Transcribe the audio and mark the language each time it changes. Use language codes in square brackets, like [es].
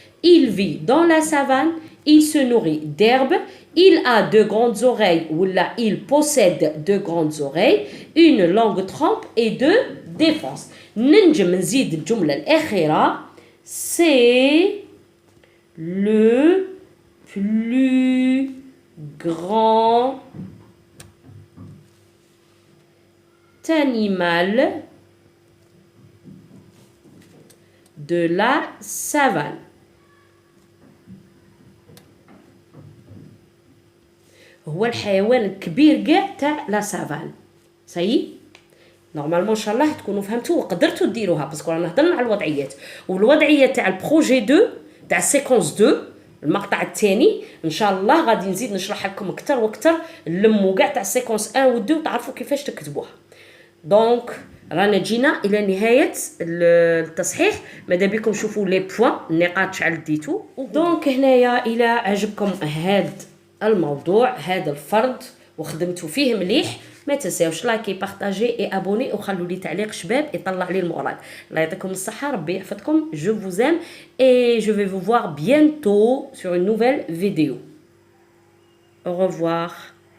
[fr] il vit dans la savane il se nourrit d'herbe il a de grandes oreilles [ar] ولا [fr] il possède de grandes oreilles une longue trempe et deux défenses [ar] ننجم نزيد الجملة الأخيرة [fr] c'est le plus grand animal de la savane. [ar] هو الحيوان الكبير كاع تاع لا سافان. سي نورمالمون ان شاء الله تكونوا فهمتوا وقدرتوا ديروها، باسكو رانا هضرنا على الوضعيات، والوضعيه تاع البروجي 2 تاع سيكونس 2 المقطع الثاني ان شاء الله غادي نزيد نشرح لكم اكثر واكثر، نلموا كاع تاع سيكونس 1 و 2 وتعرفوا كيفاش تكتبوها. دونك رانا جينا الى نهايه التصحيح، ماذا بكم شوفوا لي بوين النقاط شحال ديتو. دونك هنايا الى عجبكم هذا الموضوع هذا الفرد وخدمتوا فيه مليح، ما تنساوش لايكي بارطاجي اي ابوني وخلوا لي تعليق شباب يطلع لي المورال. الله يعطيكم الصحه، ربي يحفظكم. [fr] جو vous aime et je vais vous voir bientôt sur une nouvelle vidéo. Au revoir.